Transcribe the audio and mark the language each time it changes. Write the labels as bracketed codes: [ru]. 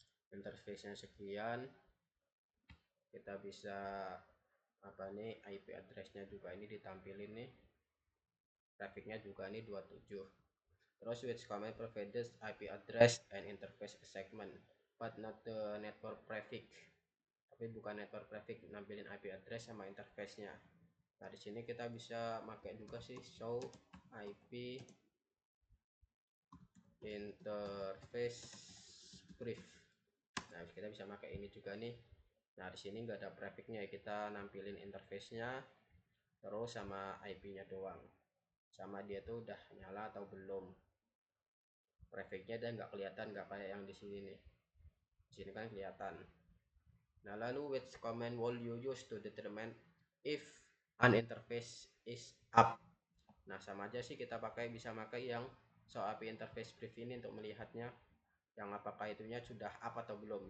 [id] Interface-nya sekian, kita bisa apa nih, IP address-nya juga ini ditampilin nih, trafficnya juga ini 27. Terus [en] which command provides IP address and interface segment but not the network traffic. [id] Tapi bukan network traffic, nampilin IP address sama interface-nya. Nah, di sini kita bisa pakai juga sih show IP interface brief. Nah, kita bisa pakai ini juga nih. Nah, di sini nggak ada prefixnya, kita nampilin interface-nya terus sama IP-nya doang, sama dia tuh udah nyala atau belum. Prefixnya dan nggak kelihatan, nggak kayak yang di sini nih. Di sini kan kelihatan. Nah, lalu [en] which command will you use to determine if an interface is up. [id] Nah, sama aja sih, kita bisa pakai yang show IP interface brief ini untuk melihatnya yang apakah itunya sudah up atau belum.